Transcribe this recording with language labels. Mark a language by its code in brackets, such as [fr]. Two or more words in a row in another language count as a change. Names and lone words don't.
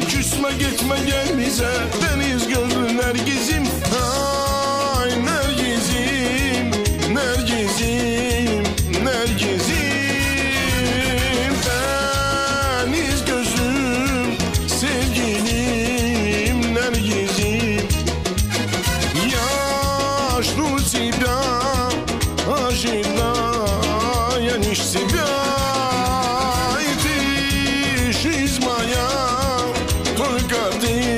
[az] Küsme gitme gel bize deniz gözlü Nergizim. Ay Nergizim, Nergizim, Nergizim. Deniz gözlüm sevgilim Nergizim. [ru] Я жду тебя, ожидая лишь тебя. И ты, жизнь моя, только ты